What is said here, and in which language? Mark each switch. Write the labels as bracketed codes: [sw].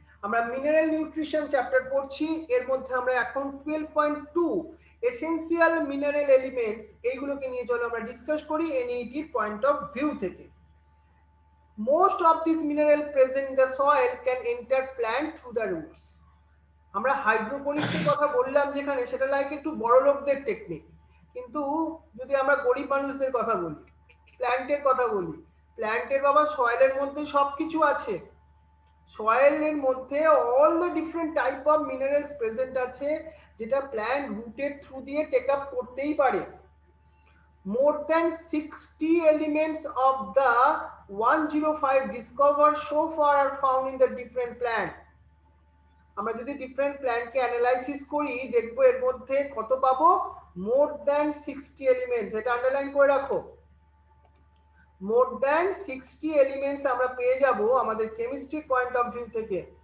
[bn] আমরা mineral nutrition chapter পড়ছি, এর মধ্যে আমরা এখন 12.2 এসেনশিয়াল মিনারেল এলিমেন্টস এইগুলোকে নিয়ে চলো আমরা ডিসকাস করি এনইটির পয়েন্ট অফ ভিউ থেকে। [en] Most of these mineral present in the soil can enter plant through the roots. [bn] আমরা হাইড্রোপনিক্সের কথা বললাম যেখানে, সেটা লাইক একটু বড় লোকদের টেকনিক, কিন্তু যদি আমরা গরিব মানুষদের কথা বলি, প্ল্যান্টের কথা বলি, প্ল্যান্টের বাবা সয়েলের মধ্যে সবকিছু আছে। সয়েলের মধ্যে [en] all the different type of minerals present [bn] আছে, যেটা প্ল্যান্ট রুটের থ্রু দিয়ে টেক আপ করতেই পারে। [en] More than 60 elements of the 105 discovered so far are found in the different plant. [bn] আমরা যদি ডিফারেন্ট প্ল্যান্টকে অ্যানালাইসিস করি, দেখবো এর মধ্যে কত পাবো, [en] More than 60 elements. [bn] এটা আন্ডারলাইন করে রাখো, [en] more than 60 elements [bn] আমরা পেয়ে যাব আমাদের কেমিস্ট্রি পয়েন্ট অফ ভিউ থেকে।